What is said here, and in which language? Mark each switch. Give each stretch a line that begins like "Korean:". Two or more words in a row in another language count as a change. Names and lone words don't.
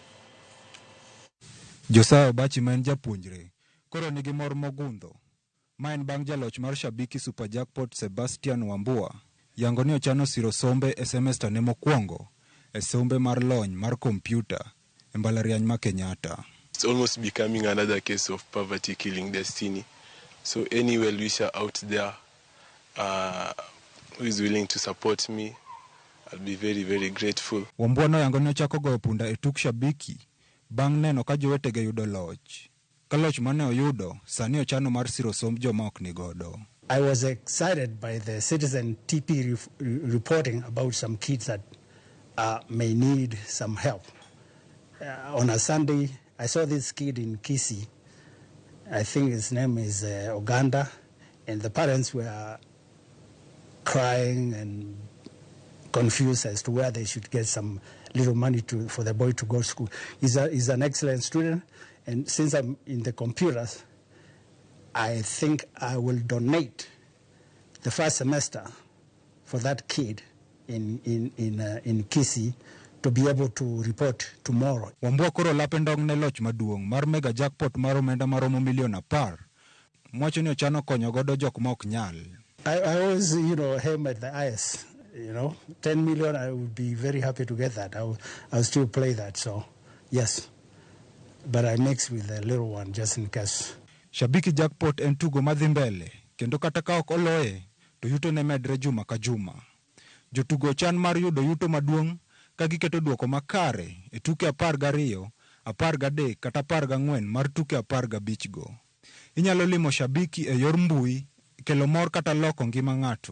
Luo (Kenya and Tanzania): Josiah Ogachi ma en japuonjre koro nigi mor mogundho. Ma en bang' jaloch mar Shabiki Super Jackpot Sebastian Wambua yango ni ochano siro sombe e semester ne mokwongo e sombe mar lony mar kompyuta e mbalariany ma Kenyatta.
English: It's almost becoming another case of poverty killing destiny. So any well-wisher out there who is willing to support me, I'll be very, very grateful.
Luo (Kenya and Tanzania): Wambua no yango ni ochako goyo punda e tuk Shabiki bang' neno ka jowetege yudo loch. Kaloch mane oyudo sani ochano mar siro somb joma ok ni godo.
English: I was excited by the Citizen TP reporting about some kids that may need some help. On a Sunday, I saw this kid in Kisii. I think his name is Oganda, and the parents were crying and confused as to where they should get some little money for the boy to go to school. He's an excellent student. And since I'm in the computers, I think I will donate the first semester for that kid in Kisii to be able to report tomorrow.
Luo (Kenya and Tanzania): Wambua koro lapendong ne loch maduong mar mega jackpot mar omenda maromo milion 10. Mwacho ni ochano konyo godo jok ma ok nyal.
English: I always, aim at the highest. 10 million, I would be very happy to get that. I'll still play that, so yes. But I mix with the little one just in case.
Luo (Kenya and Tanzania): Shabiki Jackpot en tugo madhi mbele, kendo kata ka ok oloye, to yuto ne medre juma ka juma. Jotugo chan mar yudo yuto maduong' ka giketo duoko makare e tuke 12, 13 kata 14 mar tuke 15 go. Inyalo limo Shabiki e yor mbui, kelo mor kata loko ngima ng'ato.